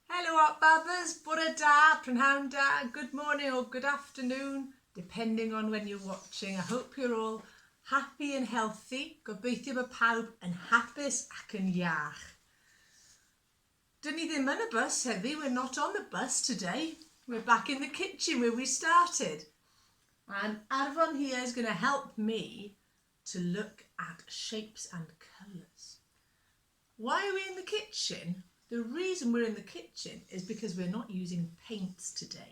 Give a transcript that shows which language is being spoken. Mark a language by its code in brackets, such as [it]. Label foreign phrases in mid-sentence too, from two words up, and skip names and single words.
[cy] Art Babas, bore da, prynhawn da, [en] good morning or good afternoon, depending on when you're watching. I hope you're all happy and healthy. [cy] Gobeithio bod pawb yn hapus ac yn iach. Dyn ni ddim yn y bus heddi, [en] we're not on the bus today. We're back in the kitchen where we started. And Arfon here is going to help me to look at shapes and colours. Why are we in the kitchen? The reason we're in the kitchen is because we're not using paints today.